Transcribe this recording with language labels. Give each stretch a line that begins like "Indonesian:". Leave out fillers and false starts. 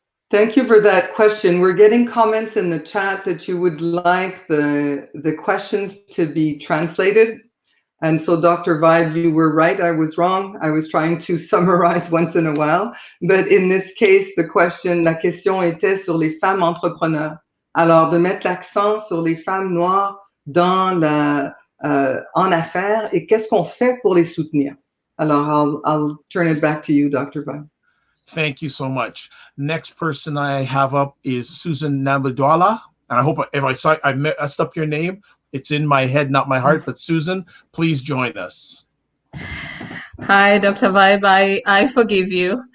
English: Thank you for that question. We're getting comments in the chat that you would like the questions to be translated. And so Dr. Vide, you were right, I was wrong. I was trying to summarize once in a while. But in this case,
French: la question était sur les femmes entrepreneurs. Alors, de mettre l'accent sur les femmes noires dans en affaires, et qu'est-ce qu'on fait pour les soutenir?
English: Alors, I'll turn it back to you, Dr. Vide. Thank you so much. Next person I have up is Susan Nabudwala. And I hope if I messed up your name, it's in my head, not my heart. But Susan, please join us. Hi, Dr. Vibe. I forgive you.